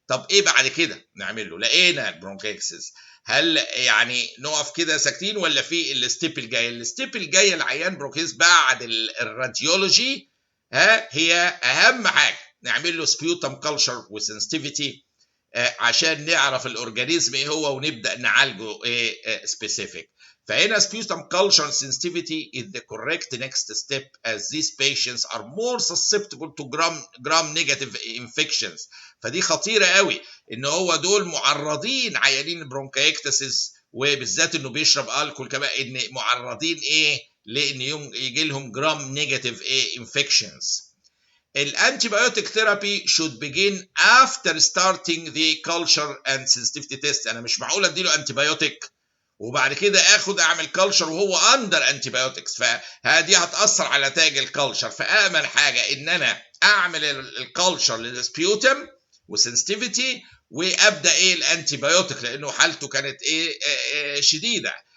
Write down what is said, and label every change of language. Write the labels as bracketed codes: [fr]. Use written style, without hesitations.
[ar] طب ايه بعد كده نعمل له؟ لقينا البرونكايكتاسيس، هل يعني نقف كده ساكتين ولا في الستيب الجايه؟ الستيب الجايه العيان برونكيس بعد الراديولوجي هي اهم حاجه نعمل له [en] sputum culture وسنسيتيفيتي [ar] عشان نعرف الاورجانيزم ايه هو ونبدا نعالجه ايه سبيسيفيك. فهنا [en] sputum culture sensitivity is the correct next step as these patients are more susceptible to gram negative infections. [ar] فدي خطيره قوي ان هو دول معرضين عيانين البرونكايكتاسيس، وبالذات انه بيشرب الكول كمان، ان معرضين ايه لان يجي لهم جرام نيجاتيف ايه انفكشنز. [en] الانتيبيوتيك therapy should begin after starting the culture and sensitivity test. [ar] انا مش معقول اديله انتيبيوتيك وبعد كده اعمل كلتشر وهو اندر انتيبيوتكس، فهذه هتاثر على نتائج الكلتشر. فامن حاجه ان انا اعمل الكلتشر للسبيوتم وسنسيتيفيتي وابدا ايه الانتيبيوتيك لانه حالته كانت ايه شديده.